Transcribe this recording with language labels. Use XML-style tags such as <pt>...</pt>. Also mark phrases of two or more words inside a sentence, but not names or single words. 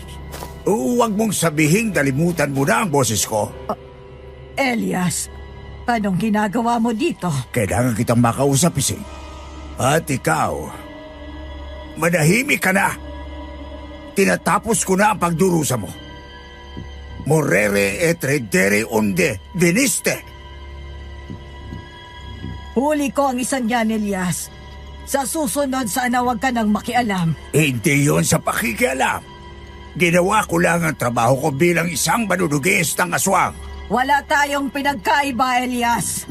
<tl>Huwag mong sabihing dalimutan mo na ang boses ko. Elias, anong ginagawa mo dito? Kailangan kitang makausap, Ising. At ikaw, manahimik ka na. Tinatapos ko na ang pagdurusa mo.</tl> <la>Morere et redere onde veniste.</la> <tl>Huli ko ang isang yan, Elias. Sa susunod, sana huwag ka nang makialam. Hindi yon sa pakikialam. Ginawa ko lang ang trabaho ko bilang isang manunugis ng aswang. Wala tayong pinagkaiba, Elias.</tl>